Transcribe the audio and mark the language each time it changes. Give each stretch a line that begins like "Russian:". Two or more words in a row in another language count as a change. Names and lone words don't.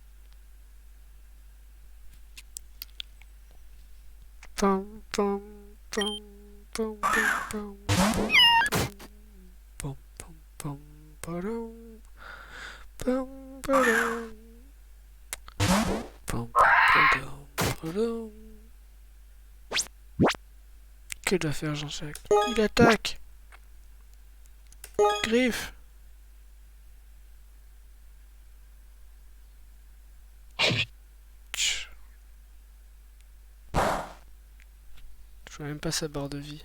French: Pam, pam, pam, pam, pam, pam, pam, pam, pam, padam, pam, padam, pam, padam, padam. Que doit faire Jean-Jacques? Il attaque! Griffe! Tch. Je vois même pas sa barre de vie.